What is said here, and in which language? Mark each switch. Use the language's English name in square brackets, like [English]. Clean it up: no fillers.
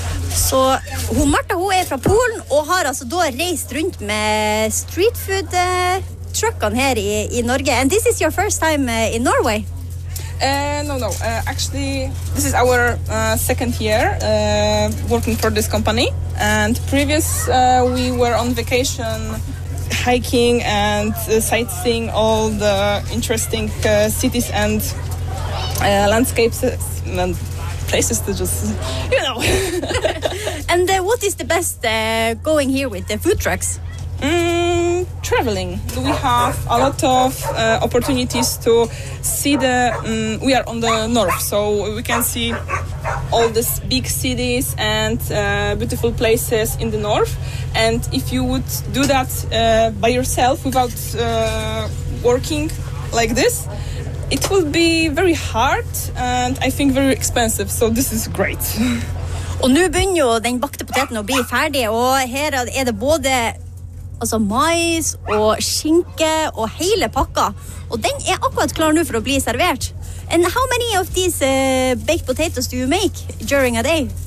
[Norwegian] Så hun, Martha, hun fra Polen og har altså da reist rundt med street food truckene her I Norge. [English] And this is your first time in Norway? No. Actually, this is our second year working for this company. And previous we were on vacation hiking and sightseeing all the interesting cities and landscapes and places to just, you know. And what is the best going here with the food trucks? Traveling. We have a lot of opportunities to see the... we are on the north, so we can see all these big cities and beautiful places in the north. And if you would do that by yourself without working like this, it will be very hard and I think very expensive. So this is great. [Norwegian] Og nå begynner jo den bakte poteten å bli ferdig, og her det både altså mais og skinke og hele pakka. Og den akkurat klar nå for å bli servert. [English] And how many of these baked potatoes do you make during a day?